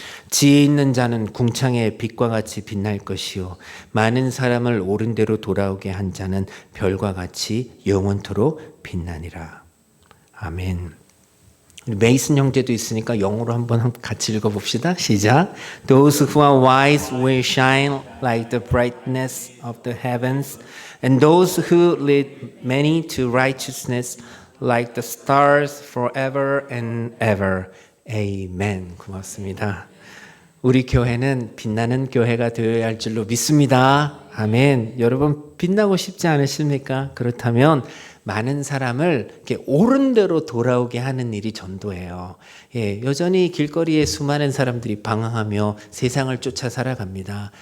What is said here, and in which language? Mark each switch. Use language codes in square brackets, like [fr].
[ko] 지혜 있는 자는 궁창의 빛과 같이 빛날 것이요 많은 사람을 옳은 대로 돌아오게 한 자는 별과 같이 영원토록 빛나니라. 아멘. 메이슨 형제도 있으니까 영어로 한번 같이 읽어봅시다. 시작. [en] Those who are wise will shine like the brightness of the heavens, and those who lead many to righteousness like the stars forever and ever. Amen. [ko] 고맙습니다. 우리 교회는 빛나는 교회가 되어야 할 줄로 믿습니다. 아멘. 여러분 빛나고 싶지 않으십니까? 그렇다면 많은 사람을 이렇게 옳은 대로 돌아오게 하는 일이 전도예요. 여전히 길거리에 수많은 사람들이 방황하며 세상을 쫓아 살아갑니다.